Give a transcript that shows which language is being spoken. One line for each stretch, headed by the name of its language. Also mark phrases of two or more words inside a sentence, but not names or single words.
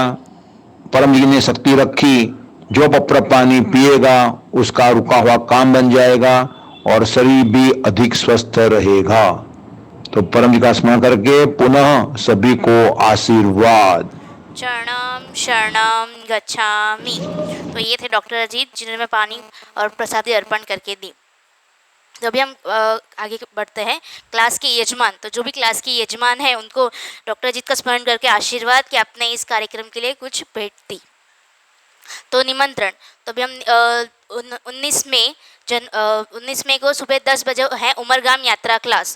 Hindi: परम जी ने शक्ति रखी, जो पत्र पानी पिएगा उसका रुका हुआ काम बन जाएगा और शरीर भी अधिक स्वस्थ रहेगा। तो परम जी का स्मरण करके पुनः सभी को आशीर्वाद।
Pali: शरणम शरणम गच्छामि।
Hindi: तो ये थे डॉक्टर अजीत जिन्होंने पानी और प्रसादी अर्पण करके दी। तो अभी हम आगे बढ़ते हैं। क्लास के यजमान, तो जो भी क्लास के यजमान है उनको डॉक्टर अजीत का स्मरण करके आशीर्वाद कि आपने इस कार्यक्रम के लिए कुछ भेंट दी। तो निमंत्रण, तो अभी हम 19 मई को सुबह 10 बजे है उमरगाम यात्रा क्लास।